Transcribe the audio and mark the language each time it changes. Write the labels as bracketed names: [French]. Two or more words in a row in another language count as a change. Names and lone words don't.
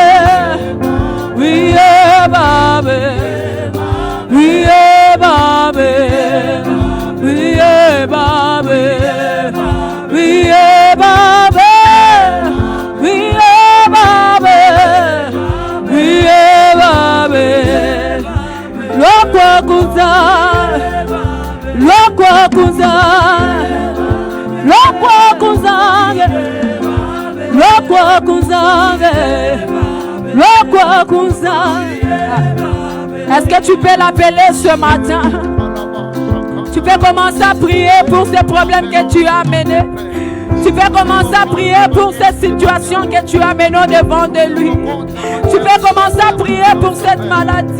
[English] We, yeah, baby. We, yeah, baby. We, yeah, baby. We, yeah, baby. We, yeah, baby. We, yeah, baby. [Lingala] Lokwa kuza. Lokwa kuza. Lokwa kuzange. Lokwa kuzange. Lokwa kuzange. [French] Est-ce que tu peux l'appeler ce matin? Tu peux commencer à prier pour ces problèmes que tu as amenés. Tu peux commencer à prier pour ces situations que tu as amenées devant de lui. Tu peux commencer à prier pour cette maladie.